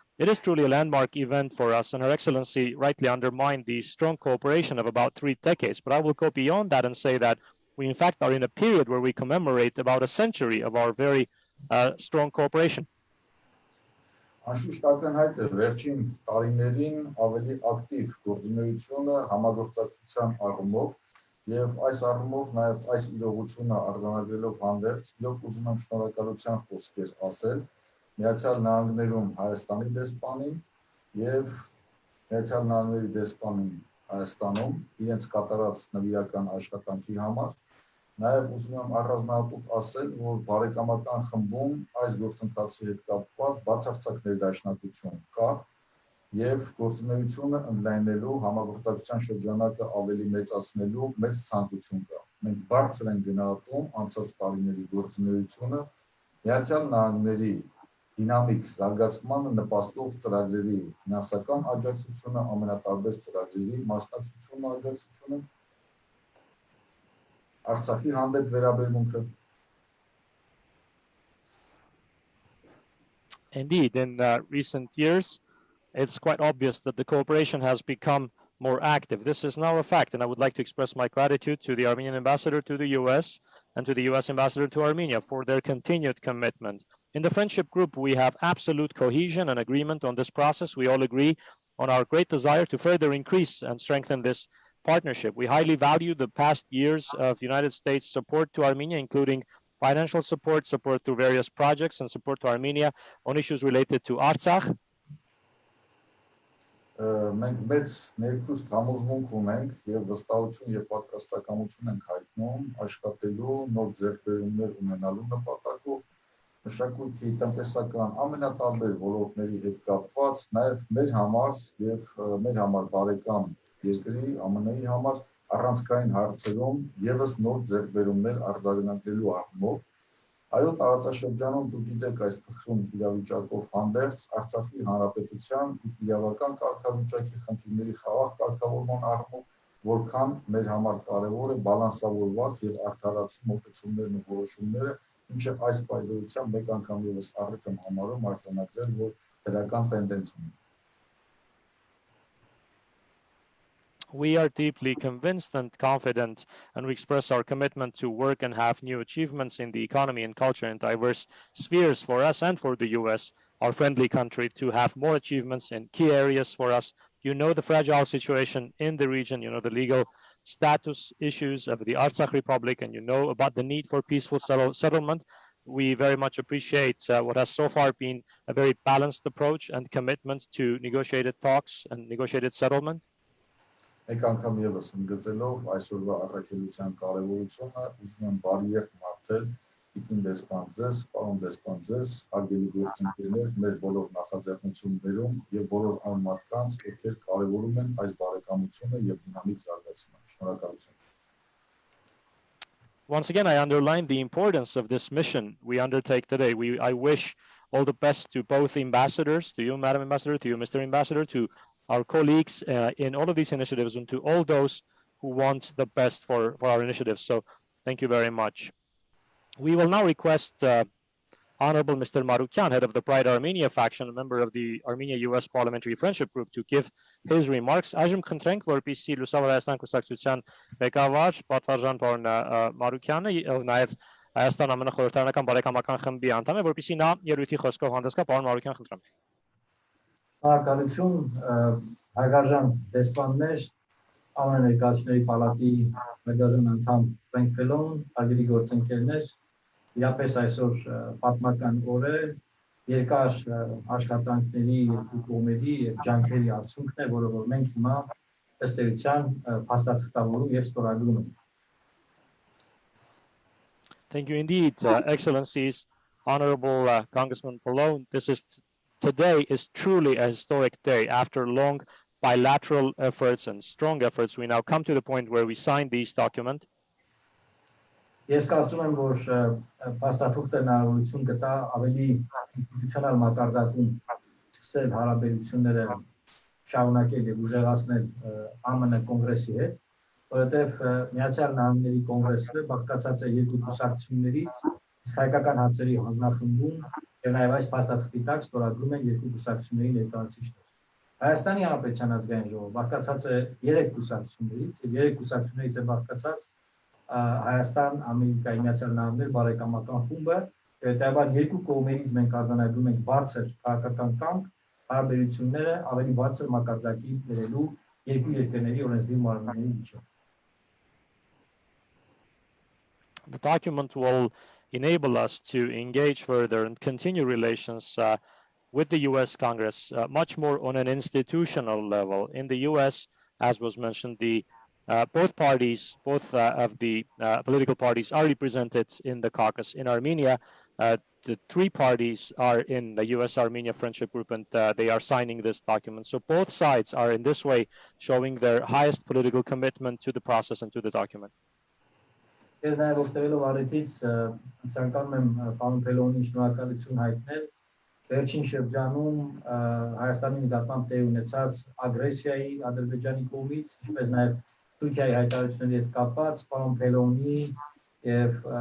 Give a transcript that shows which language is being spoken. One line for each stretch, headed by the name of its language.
English: It is truly a landmark event for us, and Her Excellency rightly underlined the strong cooperation of about 3 decades. But I will go beyond that and say that we, in fact, are in a period where we commemorate about a century of our very strong cooperation.
Armenian: Անշուշտ ակնհայտ է վերջին տարիներին ավելի ակտիվ գործունեությունը համագործակցության առումով եւ այս առումով նաեւ այս իրողությունը արձանագրելով հանդերձ իրոք ուզում եմ շնորհակալության խոսքեր ասել Միացյալ Նահանգներում Հայաստանի դեսպանին եւ Միացյալ Նահանգների դեսպանին Հայաստանում իրենց կատարած նվիրական աշխատանքի համար Նաև ուզում եմ առանձնահատուկ ասել, որ բարեկամական խմբում այս գործընթացի հետ կապված բացարձակ ներդաշնակություն կա եւ գործունեությունը ընդլայնելու համագործակցության շրջանակը ավելի մեծացնելու մեծ ցանկություն կա։ Մենք բարձր ենք գնահատում անցած տարիների գործունեությունը Միացյալ Նահանգների դինամիկ զարգացմանը նպաստող ծրագրերի ֆինանսական աջակցությունը, ամենատարբեր ծրագրերի մասնակցությունը աջակցությունը Արցախի հանդեպ վերաբերմունքը
English: Indeed, in recent years, it's quite obvious that the cooperation has become more active. This is now a fact, and I would like to express my gratitude to the Armenian ambassador to the US and to the US ambassador to Armenia for their continued commitment. In the friendship group, we have absolute cohesion and agreement on this process. We all agree on our great desire to further increase and strengthen this partnership. We highly value the past years of United States support to Armenia, including financial support, support through various projects, and support to Armenia on issues related to Artsakh.
Armenian: Մենք մեծ ներքուստ համոզմունք ունենք եւ վստահություն եւ պատրաստակամություն ենք հայտնում աշխատելու նոր ձեռքբերումներ ունենալու նպատակով մշակույթի տնտեսական ամենատարբեր ոլորտների հետ կապված նաեւ մեր համար եւ մեր համար բարեկամ երկրի ԱՄՆ-ի համար առանցքային հարցերում եւս նոր ձեռքբերումներ արձանագրելու առումով Այո, տարածաշրջանում դուք գիտեք այս փխրուն իրավիճակով հանդերձ Արցախի հանրապետության իրավական կարգավիճակի խնդիրների խաղաղ կարգավորման առումով որքան մեր համար կարևոր է բալանսավորված եւ արդարացի մոտեցումներն ու որոշումները, ինչը այս պայմանությամբ մեկ անգամ եւս առիթ եմ համարում արձանագրել, որ դրական տենդենց ունի։
English: We are deeply convinced and confident, and we express our commitment to work and have new achievements in the economy and culture in diverse spheres for us and for the US, our friendly country, to have more achievements in key areas for us. You know the fragile situation in the region, you know the legal status issues of the Artsakh Republic, and you know about the need for peaceful settlement. We very much appreciate what has so far been a very balanced approach and commitment to negotiated talks and negotiated settlement.
Armenian: Մեկ անգամ եւս ընդգծելով այսօրվա առաքելության կարեւորությունը, ուզում եմ բարի երթ մաղթել Տիկին դեսպան ձեզ, պարոն դեսպան ձեզ, հարգելի գործընկերներ, մեր բոլոր նախաձեռնություններում եւ բոլոր այն մարդկանց, ովքեր կարեւորում են այս բարեկամությունը եւ դինամիկ զարգացումը։ Շնորհակալություն։
English: Once again, I underline the importance of this mission we undertake today. I wish all the best to both ambassadors, to you, Madam Ambassador, to you, Mr. Ambassador, to our colleagues in all of these initiatives, and to all those who want the best for our initiatives. So thank you very much. We will now request Honorable Mr. Marukyan, head of the Pride Armenia faction, a member of the Armenia-US Parliamentary Friendship Group, to give his remarks.
Armenian: Այժմ խնդրենք, որպեսզի Լուսավոր Հայաստան կուսակցության ղեկավար պատվարժան պարոն Մարուքյանը եւ նաեւ Հայաստան-ԱՄՆ խորհրդարանական բարեկամական խմբի անդամ է, որպեսզի նա ելույթի խոսքով հանդես գա, պարոն Մարուքյան, խնդրեմ։ Շնորհակալություն, հարգարժան դեսպաններ, ԱՄՆ Ներկայացուցիչների պալատի մեծարժան անդամ Ֆրենկ Փալոնը, հարգելի գործընկերներ, իրապես այսօր պատմական օր է, երկար աշխատանքների երկու կողմերի եւ ջանքերի արդյունքն է, որը որ մենք հիմա ըստ էության փաստաթղթավորում եւ ստորագրում ենք։
English: Thank you indeed, Excellencies. Honorable Congressman Pallone, today is truly a historic day. After long bilateral efforts and strong efforts, we now come to the point where we sign these documents.
Armenian: Ես կարծում եմ, որ փաստաթուղթը հնարավորություն կտա ավելի ինստիտուցիոնալ մակարդակում սկսել հարաբերությունները շարունակել եւ ուժեղացնել ԱՄՆ Կոնգրեսի հետ, որովհետեւ Միացյալ Նահանգների Կոնգրեսը բաղկացած է երկու կուսակցություններից, իսկ հայկական հարցերի հանձնախմբում եւ նաեւ այս փաստաթղթի տակ ստորագրում են երկու կուսակցությունների ներկայացուցիչներ։ Հայաստանի Հանրապետության ազգային ժողովը բաղկացած է 3 կուսակցություններից եւ 3 կուսակցություններից է բաղկացած Հայաստան, Ամերիկայի Միացյալ Նահանգներ բարեկամական խումբը, հետեւաբար երկու կողմերից մենք արձանագրում ենք բարձր քաղաքական կամք հարաբերությունները ավելի բարձր մակարդակի բերելու երկու երկրների օրենսդիր մարմինների միջեւ։
English: The document will enable us to engage further and continue relations with the U.S. Congress much more on an institutional level. In the U.S., as was mentioned, both parties, both of the political parties are represented in the caucus. In Armenia, the 3 parties are in the U.S.-Armenia Friendship Group, and they are signing this document. So both sides are in this way showing their highest political commitment to the process and to the document.
Armenian: Ես նաև օգտվելով առիթից ցանկանում եմ պարոն Փալոնին շնորհակալություն հայտնել վերջին շրջանում Հայաստանի նկատմամբ տեղի ունեցած ագրեսիայի Ադրբեջանի կողմից, ինչպես նաև Թուրքիայի հայտարարությունների հետ կապված պարոն Փալոնի եւ